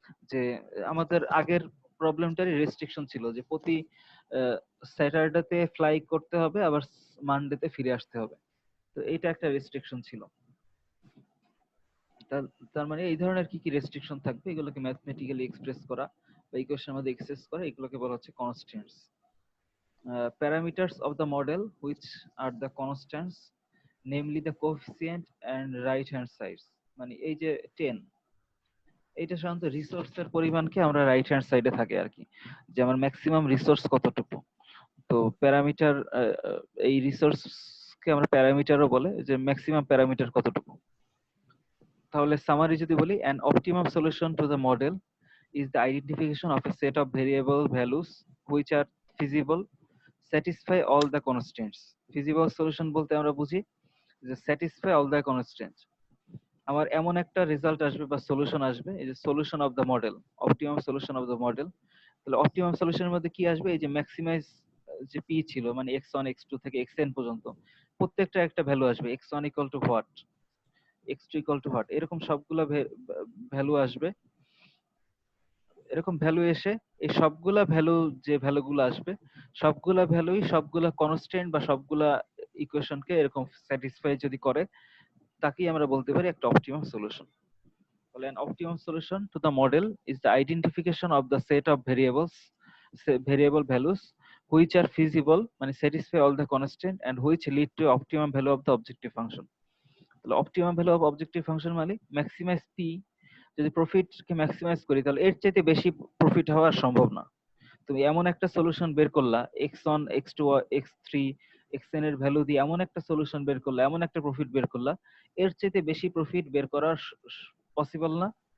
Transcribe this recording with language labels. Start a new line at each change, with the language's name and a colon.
Bangla: যে আমাদের আগের প্রবলেমটারই রেস্ট্রিকশন ছিল যে প্রতি স্যাটারডেতে ফ্লাই করতে হবে, আবার মানডেতে ফিরে আসতে হবে। তো এইটা একটা রেস্ট্রিকশন ছিল। তার মানে এই ধরনের কি কি রেস্ট্রিকশন থাকবে এগুলোকে ম্যাথমেটিক্যালি এক্সপ্রেস করা বা ইকুয়েশনের মধ্যে এক্সপ্রেস করা, এগুলোকে বলা হচ্ছে constants.
English: Parameters of the model which are the constants, namely the coefficient and right hand sides।
Bangla: মানে এই যে 10, এটা সাধারণত রিসোর্সের পরিমাণকে আমরা রাইট হ্যান্ড সাইডে থাকে আর কি, যে আমার ম্যাক্সিমাম রিসোর্স কতটুকু। তো প্যারামিটার, এই রিসোর্সকে আমরা প্যারামিটারও বলে, যে ম্যাক্সিমাম প্যারামিটার কতটুকু। তাহলে সামারি যদি বলি,
English: an optimum solution to the model is the identification of a set of variable values which are feasible, satisfy all the constraints। feasible solution
Bangla: বলতে আমরা বুঝি যে
English: satisfy all the constraints।
Bangla: আমার এমন একটা রেজাল্ট আসবে বা সলিউশন আসবে, এই যে solution of the model, optimum solution of the model. তাহলে অপটিমাম সলিউশনের মধ্যে কি আসবে, এই যে ম্যাক্সিমাইজ যে পি ছিল মানে x1 x2 থেকে xn পর্যন্ত প্রত্যেকটা একটা ভ্যালু আসবে, x1 equal to what, x2 equal to what, এরকম সবগুলা ভ্যালু আসবে। এরকম ভ্যালু এসে এই সবগুলা ভ্যালু, যে ভ্যালুগুলো আসবে সবগুলা ভ্যালুই সবগুলা কনস্ট্যান্ট বা সবগুলা ইকুয়েশনকে এরকম স্যাটিসফাই যদি করে, তাকেই আমরা বলতে পারি একটা অপটিমাম সলিউশন।
English: তাহলে an optimum solution to the model is the identification of the set of variables, variable values which are feasible মানে satisfy all the constant and which lead to optimum value of the objective function।
Bangla: তাহলে
English: optimum value of objective function
Bangla: মানে maximise P, যদি profit কে maximise করি তাহলে এর চাইতে বেশি profit হওয়া সম্ভব না। তুমি এমন একটা সলিউশন বের করলা, x1 x2 x3 xn এর ভ্যালু দিয়ে এমন একটা সলিউশন বের করলা, এমন একটা প্রফিট বের করলা, এর চাইতে বেশি প্রফিট বের করা পসিবল না।